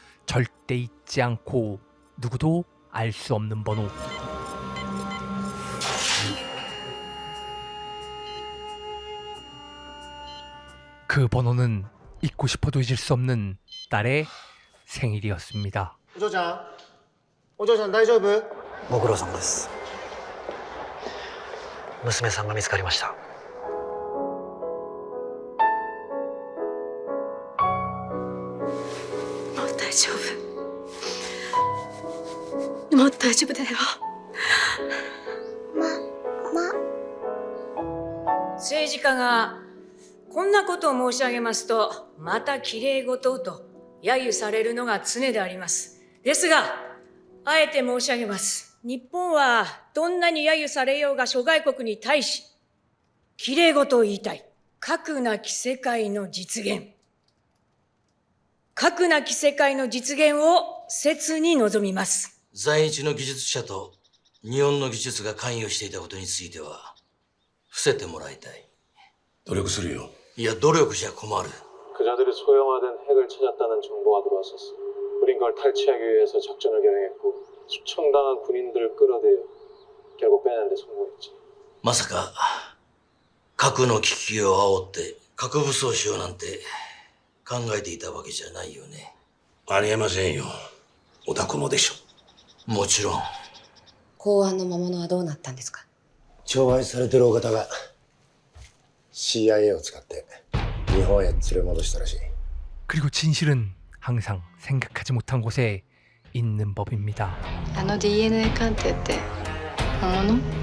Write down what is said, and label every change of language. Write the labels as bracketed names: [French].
[Korean] 절대 잊지 않고 누구도 알 수 없는 번호. 그 번호는 잊고 싶어도 잊을 수 없는 딸의 생일이었습니다. [Japanese] お嬢ちゃん、お嬢ちゃん大丈夫？ご苦労様です。娘さんが見つかりました。もう大丈夫。もう大丈夫だよ。政治家がこんなことを申し上げますと、また綺麗事と揶揄されるのが常であります。ですが、あえて申し上げます。日本はどんなに揶揄されようが諸外国に対し、綺麗事を言いたい。核なき世界の実現。核なき世界の実現を切に望みます。在日の技術者と日本の技術が関与していたことについては、伏せてもらいたい。努力するよ。いや、努力じゃ困る。 [Korean] 그자들이 소형화된 핵을 찾았다는 정보가 들어왔었어. 우린 그걸 탈취하기 위해서 작전을 결행했고 숙청당한 군인들을 끌어들여 결국 빼내는 데 성공했지. [Japanese] まさか核の危機を煽って核武装しようなんて考えていたわけじゃないよね。ありえませんよ。お宅もでしょ。もちろん。公安の魔物はどうなったんですか？徴配されてるお方が CIA を使って日本へ連れ戻したらしい。 [Korean] 그리고 진실은 항상 생각하지 못한 곳에 있는 법입니다. [Japanese] あの DNA 鑑定って本物？